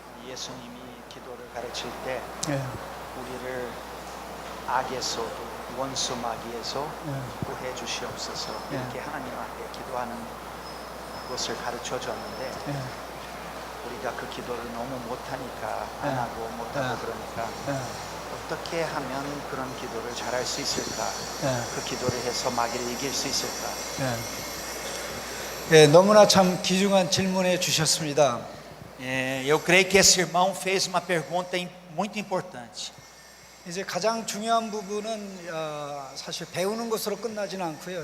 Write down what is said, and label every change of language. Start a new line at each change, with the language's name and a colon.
Korean: 예수님이 기도를 가르칠 때 우리를 악에서 원수 마귀에서 구해 주시옵소서 이렇게 하나님 앞에 기도하는 것을 가르쳐 줬는데 우리가 그 기도를 너무 못하니까 안 하고 못하고 그러니까 어떻게 하면 그런 기도를 잘할 수 있을까? 그 기도를 해서 마귀를 이길 수 있을까? 너무나 참 귀중한 질문해 주셨습니다.
Portuguese: Eu creio que esse irmão fez uma pergunta muito importante.
Korean: 이제 가장 중요한 부분은 사실 배우는 것으로 끝나지는 않고요.